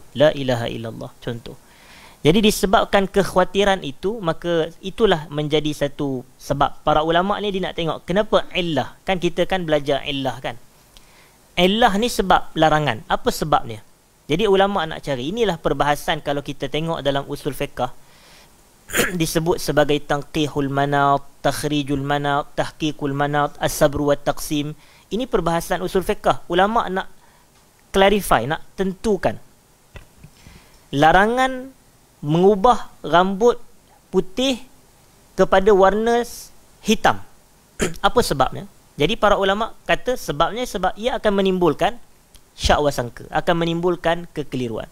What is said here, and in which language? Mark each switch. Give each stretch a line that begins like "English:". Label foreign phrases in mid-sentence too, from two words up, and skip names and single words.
Arabic: لا إله إلا الله,
Malay: contoh. Jadi disebabkan kekhawatiran itu, maka itulah menjadi satu sebab. Para ulama ni dia nak tengok kenapa illah. Kan kita kan belajar illah kan. Illah ni sebab larangan. Apa sebabnya? Jadi ulama nak cari. Inilah perbahasan kalau kita tengok dalam usul fiqh. Disebut sebagai
Arabic: تنقيح المناط، تخريج المناط، تحقيق المناط, السبر والتقسيم.
Malay: Ini perbahasan usul fiqh. Ulama nak clarify, nak tentukan larangan mengubah rambut putih kepada warna hitam. Apa sebabnya? Jadi para ulama kata sebabnya sebab ia akan menimbulkan syak wa sangka, akan menimbulkan kekeliruan.